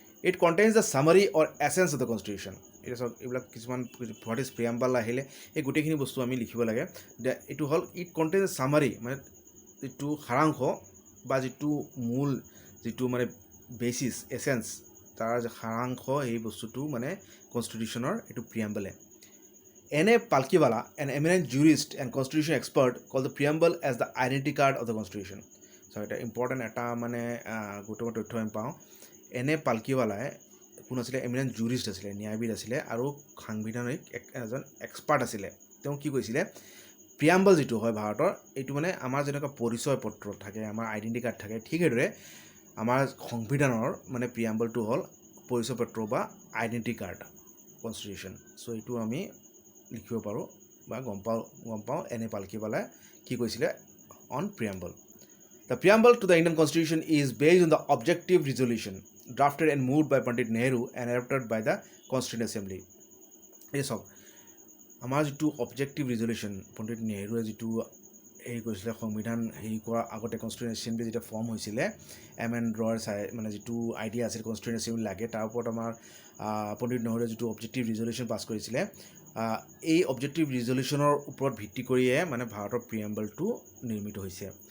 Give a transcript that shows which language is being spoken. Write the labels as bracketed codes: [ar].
[en] It contains the summary or essence of the constitution. [as] এতিয়া চাওক, এইবিলাক কিছুমান হোৱাট ইজ প্ৰিয়াম্বল আহিলে এই গোটেইখিনি বস্তু আমি লিখিব লাগে। এইটো হ'ল [en] it contains the summary, [as] মানে যিটো সাৰাংশ বা যিটো মূল যিটো মানে বেচিছ এছেঞ্চ, তাৰ সাৰাংশ, এই বস্তুটো মানে কনষ্টিটিউশ্যনৰ এইটো প্ৰিয়াম্বলে। [en] N.A. Palkiwala, an eminent jurist and constitution expert, called the preamble as the identity card of the constitution. [as] So এটা ইম্পৰ্টেণ্ট এটা মানে গুৰুত্বপূৰ্ণ তথ্য আমি পাওঁ। N.A. পালকিৱালাই কোন আছিলে, এমিনেণ্ট জুৰিষ্ট আছিলে, ন্যায়বিদ আছিলে আৰু সাংবিধানিক এজন এক্সপাৰ্ট আছিলে। তেওঁ কি কৈছিলে, প্ৰিয়াম্বল যিটো হয় ভাৰতৰ, এইটো মানে আমাৰ যেনেকুৱা পৰিচয় পত্ৰ থাকে, আমাৰ আইডেণ্টি কাৰ্ড থাকে, ঠিক সেইদৰে আমাৰ সংবিধানৰ মানে প্ৰিয়াম্বলটো হ'ল পৰিচয় পত্ৰ বা আইডেণ্টি কাৰ্ড, কনষ্টিটিউশ্যন। চ' এইটো আমি লিখিব পাৰোঁ বা গম পাওঁ N.A. পালকিৱালাই কি কৈছিলে on প্ৰিয়াম্বল। [en] The preamble to the Indian Constitution is based on the objective resolution drafted and moved by Pandit Nehru and adopted by the Constituent Assembly. [as] এই চাওক, আমাৰ যিটো অবজেক্টিভ ৰিজলিউশ্যন, পণ্ডিত নেহৰুৱে যিটো হেৰি কৰিছিলে, সংবিধান হেৰি কৰাৰ আগতে কনষ্টিটিউণ্ট এছেম্বলি যেতিয়া ফৰ্ম হৈছিলে, এমেণ্ডৰ মানে যিটো আইডিয়া আছিল কনষ্টিটিউণ্ট এছেম্বলি লাগে, তাৰ ওপৰত আমাৰ পণ্ডিত নেহৰুৱে যিটো অবজেক্টিভ ৰিজলিউশ্যন পাছ কৰিছিলে, এই অবজেক্টিভ ৰিজলিউশ্যনৰ ওপৰত ভিত্তি কৰিয়ে মানে ভাৰতৰ প্ৰিয়াম্বলটো নিৰ্মিত হৈছে।